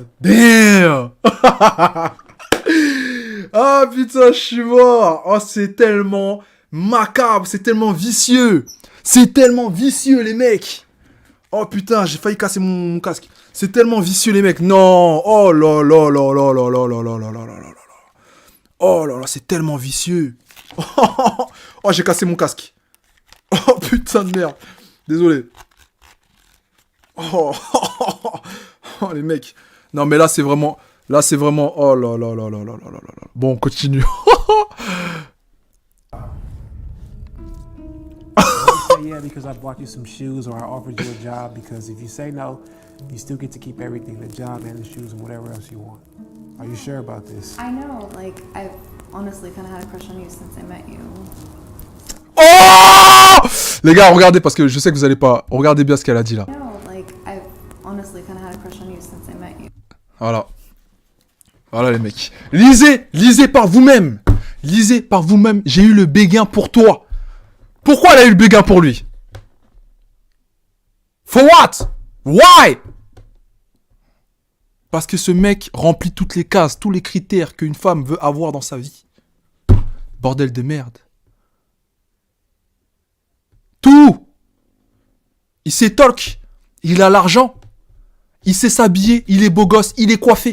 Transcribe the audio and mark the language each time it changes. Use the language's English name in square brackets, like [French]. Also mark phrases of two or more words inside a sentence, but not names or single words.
[French] Damn! Ah putain, je suis mort! Oh, c'est tellement macabre, c'est tellement vicieux! C'est tellement vicieux, les mecs! Oh putain, j'ai failli casser mon casque. C'est tellement vicieux, les mecs. Non! Oh là là là là là là là là là là là là là. Oh là là, c'est tellement vicieux. Oh, j'ai cassé mon casque. Oh putain de merde. Désolé. Oh, oh, les mecs. Non, mais là, c'est vraiment... Là, c'est vraiment... Oh là là là là là là là là. Bon, on continue. [English] Yeah, because I bought you some shoes or I offered you a job, because if you say no, you still get to keep everything, the job and the shoes and whatever else you want. Are you sure about this? I know, like, I've honestly kind of had a crush on you since I met you. Oh! [French] Les gars, regardez, parce que je sais que vous allez pas... Regardez bien ce qu'elle a dit, là. [English] I know, like, I've honestly kind of had a crush on you since I met you. [French] Voilà. Voilà, les mecs. Lisez par vous-même. Lisez par vous-même. J'ai eu le béguin pour toi. Pourquoi elle a eu le béguin pour lui? [English] For what? Why? [French] Parce que ce mec remplit toutes les cases, tous les critères qu'une femme veut avoir dans sa vie. Bordel de merde. Tout. Il sait talk. Il a l'argent. Il sait s'habiller. Il est beau gosse. Il est coiffé.